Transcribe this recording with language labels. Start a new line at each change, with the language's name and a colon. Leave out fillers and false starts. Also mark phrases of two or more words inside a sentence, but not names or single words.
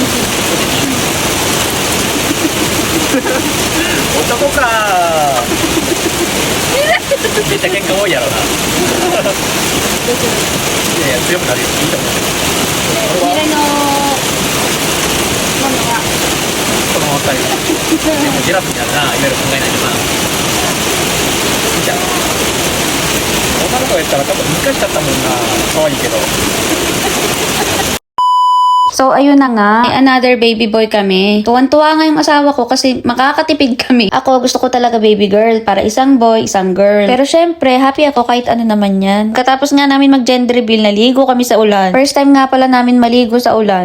Japanese: 男かめっちゃ喧嘩多いやろないやいや強くなるよいいと思う未来のものはこの2人でもジェラスになるないろいろ考えないとなじゃあ女の子やったら多分難しかったもんな可愛いけど
Filipino: So, ayun na nga. May
English: another baby boy
Filipino: kami. Tuwan-tuwa nga yung asawa ko kasi makakatipid kami. Ako, gusto ko talaga
English: baby girl.
Filipino: Para isang boy, isang girl. Pero syempre, happy ako kahit ano naman yan. Katapos nga namin mag-
English: gender reveal,
Filipino: naligo kami sa ulan.
English: First time
Filipino: nga pala namin maligo sa ulan.